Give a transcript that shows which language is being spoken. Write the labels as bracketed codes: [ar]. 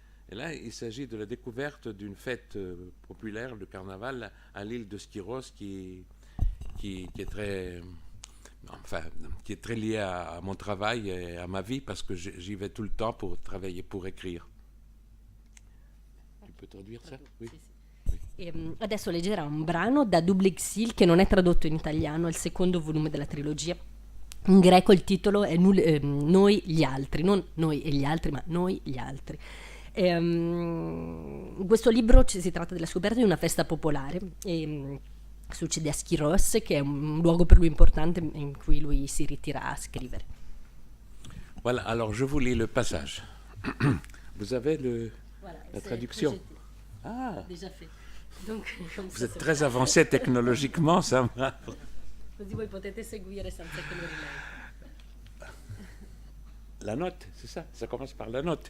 [fr] Et là, il s'agit de la découverte d'une fête populaire, le carnaval, à l'île de Skyros, qui est très... Enfin, qui est très lié à mon travail et à ma vie, parce que j'y vais tout le temps pour travailler, pour écrire. Tu peux traduire ça? Oui. [it] Adesso leggerà un brano da Double Exil che non è tradotto in italiano, è il secondo volume della trilogia. In greco il titolo è Noi gli altri, non noi e gli altri, ma Noi gli altri. In questo libro si tratta della scoperta di una festa popolare e succede a Skyros, che è un luogo per lui importante in cui lui si ritira a scrivere. [fr] Voilà, alors je vous lis le passage. Vous avez la traduction? Ah, Déjà fait. Donc, vous êtes très avancé technologiquement, ça. [it] Così voi potete seguire senza che lo rilegga. [fr] La note, c'est ça, ça commence par la note.